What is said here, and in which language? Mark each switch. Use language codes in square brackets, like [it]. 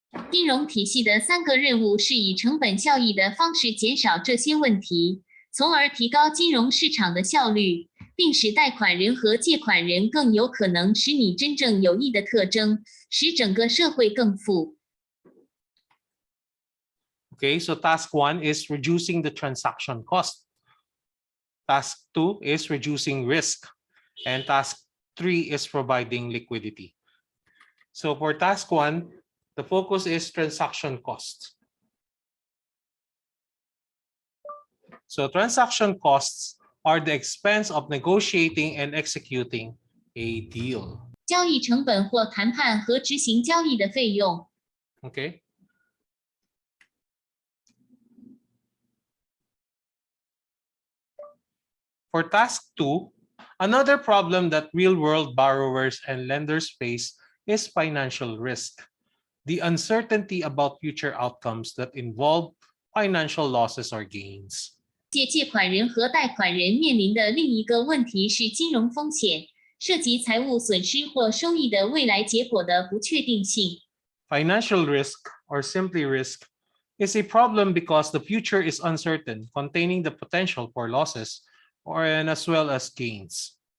[zh] 金融体系的3个任务是以成本效益的方式减少这些问题，从而提高金融市场的效率，并使贷款人和借款人更有可能使你真正有益的特征，使整个社会更富。 [en] Okay, so task 1 is reducing the transaction cost. Task 2 is reducing risk. And task 3 is providing liquidity. So for task 1, the focus is transaction costs. So transaction costs are the expense of negotiating and executing a deal. [zh] 交易成本或谈判和执行交易的费用。 [en] Okay. For task 2, another problem that real-world borrowers and lenders face is financial risk. The uncertainty about future outcomes that involve financial losses or gains. [zh] 借款人和贷款人面临的另一个问题是金融风险，涉及财务损失或收益的未来结果的不确定性。 [en] Financial risk, or simply risk, is a problem because the future is uncertain, containing the potential for losses and as well as gains.